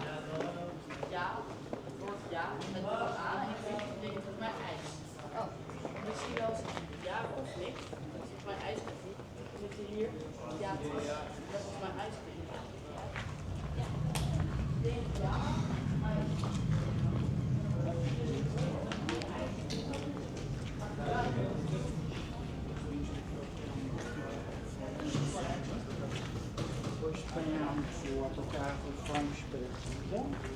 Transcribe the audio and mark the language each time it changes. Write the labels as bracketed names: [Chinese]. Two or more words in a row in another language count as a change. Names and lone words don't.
[Dutch] Ja, het woord ja, met woord aan en ik denk volgens mij ijs. Oh. Misschien wel eens ja of niks. Dat is volgens mij ijs. We zitten hier. Ja, dat is volgens mij ijs. Ik denk ja. [Portuguese] Depois apanhámos o autocarro e fomos para São